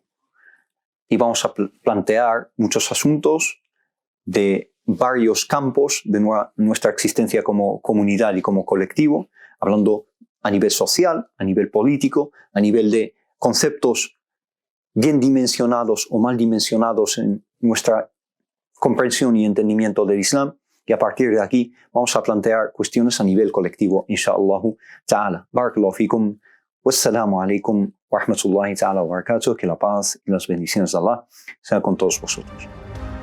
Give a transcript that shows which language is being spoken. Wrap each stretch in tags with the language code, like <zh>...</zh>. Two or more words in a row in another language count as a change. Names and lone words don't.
<es>Y vamos a plantear muchos asuntos de varios campos de nuestra existencia como comunidad y como colectivo, hablando a nivel social, a nivel político, a nivel de conceptos bien dimensionados o mal dimensionados en nuestra comprensión y entendimiento del Islam. Y a partir de aquí vamos a plantear cuestiones a nivel colectivo,</es> <ar>إن شاء الله تعالى. بارك الله فيكم. والسلام عليكم ورحمة الله تعالى وبركاته.</ar> <es>Que la paz y las bendiciones de Allah sean con todos vosotros.</es>